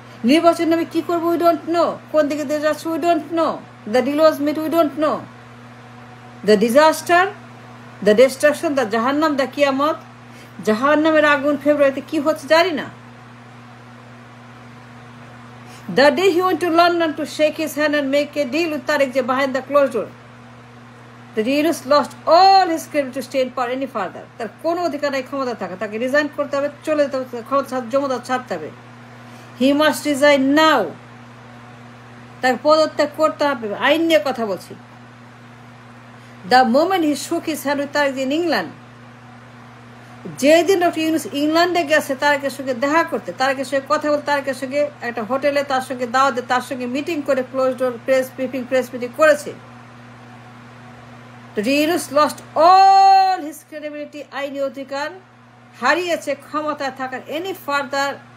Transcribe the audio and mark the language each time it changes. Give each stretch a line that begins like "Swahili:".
Bangla: নির্বাচন আমি কি করবো
English: We don't know.
Bangla: কোন দিকে দিয়ে যাচ্ছে we don't know.
English: The deal was made we don't know. The disaster, the destruction,
Bangla: the জাহান্নাম, দ্য কিয়ামত, জাহান্নামের আগুন ফেব্রুয়ারিতে কি হচ্ছে জানি না।
English: The day he went to London to shake his hand and make a deal with Tariq Jia behind the closed door, the Yunus lost all his claim to stay in power any further.
Bangla: তার কোনো অধিকার নাই ক্ষমতা থাকা, তাকে resign করতে হবে, চলে যেতে হবে, ক্ষমতা জমা ছাড়তে হবে।
English: He must resign now.
Bangla: তাকে পদত্যাগ করতে হবে। আইন নিয়ে কথা বলছি।
English: The moment he shook his hand with Tariq in England,
Bangla: যেদিন ডক্টর ইউনূস ইংল্যান্ডে গেছে তারেকের সঙ্গে দেখা করতে, তারেকের সঙ্গে কথা বলতে, তারেকের সঙ্গে একটা হোটেলে তার সঙ্গে দাওয়াত দিয়ে তার সঙ্গে মিটিং করে ক্লোজ ডোর প্রেস মিটিং করেছে, doctor Yunus
English: lost all his credibility,
Bangla: আইনি অধিকার হারিয়েছে ক্ষমতায় থাকার
English: any further